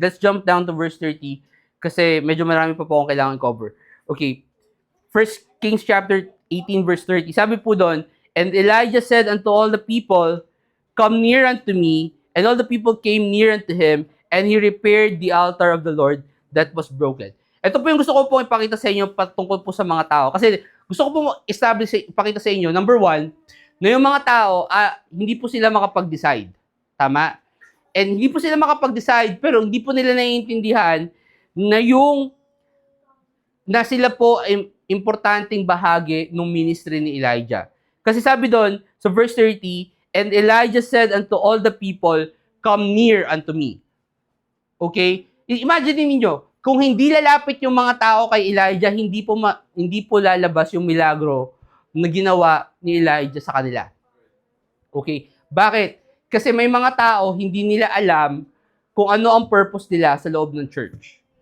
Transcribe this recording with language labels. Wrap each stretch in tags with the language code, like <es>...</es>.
<en>Let's jump down to verse 30</en> <tl>kasi medyo marami pa po akong kailangan cover. Okay.</tl> <en>1 Kings chapter 18 verse 30.</en> <tl>Sabi po doon,</tl> <en>and Elijah said unto all the people, come near unto me, and all the people came near unto him, and he repaired the altar of the Lord that was broken.</en> <tl>Ito po yung gusto ko pong ipakita sa inyo patungkol po sa mga tao. Kasi gusto ko pong ipakita sa inyo, number one, na yung mga tao, hindi po sila makapag-decide. Tama? And hindi po sila makapag-decide, pero hindi po nila naiintindihan na sila po ay importanteng bahagi ng ministry ni Elijah. Kasi sabi doon, sa</tl> <en>verse 30, and Elijah said unto all the people, come near unto me. Okay?</en> <tl>Imagine niyo, kung hindi lalapit yung mga tao kay Elijah, hindi po lalabas yung milagro na ginawa ni Elijah sa kanila. Okay? Bakit? Kasi may mga tao, hindi nila alam kung ano ang purpose nila sa loob ng church.</tl>